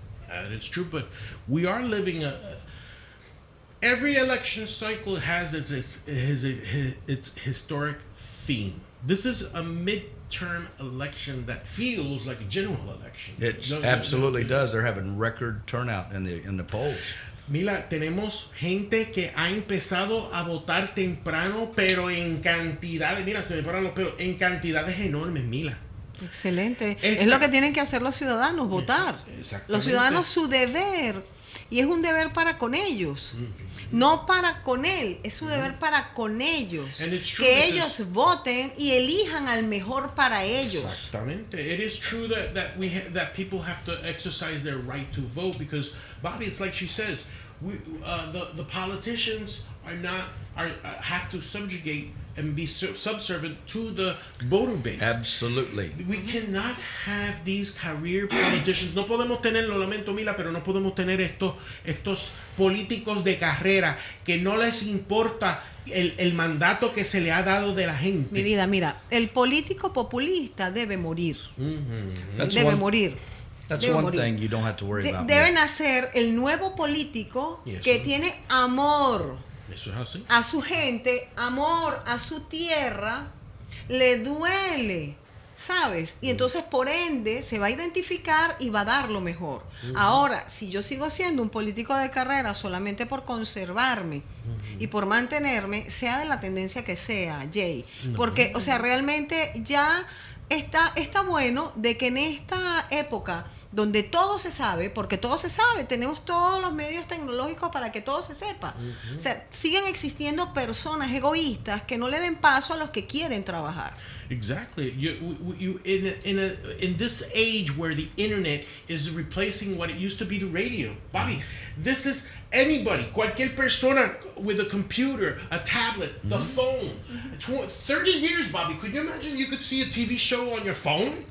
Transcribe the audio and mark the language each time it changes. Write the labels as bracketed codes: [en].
[en] It's true, but we are living every election cycle has its historic theme. This is a midterm election that feels like a general election. It absolutely does. They're having record turnout in the polls. [es] Mila, tenemos gente que ha empezado a votar temprano, pero en cantidades, mira, se me paran los pelos, en cantidades enormes, Mila. Excelente. Es lo que tienen que hacer los ciudadanos, votar. Los ciudadanos, su deber, y es un deber para con ellos. No para con él, es su deber para con ellos. Que ellos voten y elijan al mejor para ellos. Exactamente. [en] It is true that people have to exercise their right to vote, because Bobby, it's like she says, the politicians have to subjugate and be subservient to the voter base. Absolutely. We cannot have these career politicians. [es] No podemos tener, lo lamento, Mila, pero no podemos tener estos políticos de carrera que no les importa el mandato que se le ha dado de la gente. Mi vida, mira, el político populista debe morir. Debe morir. [en] That's one thing you don't have to worry about. [es] Deben hacer el nuevo político que tiene amor. Eso es así. A su gente, amor a su tierra, le duele, ¿sabes? Y entonces por ende se va a identificar y va a dar lo mejor. Ahora, si yo sigo siendo un político de carrera solamente por conservarme y por mantenerme, sea de la tendencia que sea, Jay, porque, o sea, realmente ya está bueno de que en esta época donde todo se sabe, porque todo se sabe, tenemos todos los medios tecnológicos para que todo se sepa. O sea, siguen existiendo personas egoístas que no le den paso a los que quieren trabajar. [en] Exactly. In this age where the internet is replacing what it used to be the radio, Bobby, this is anybody, [es] cualquier persona [en] with a computer, a tablet, the phone. 30 years, Bobby. Could you imagine you could see a TV show on your phone?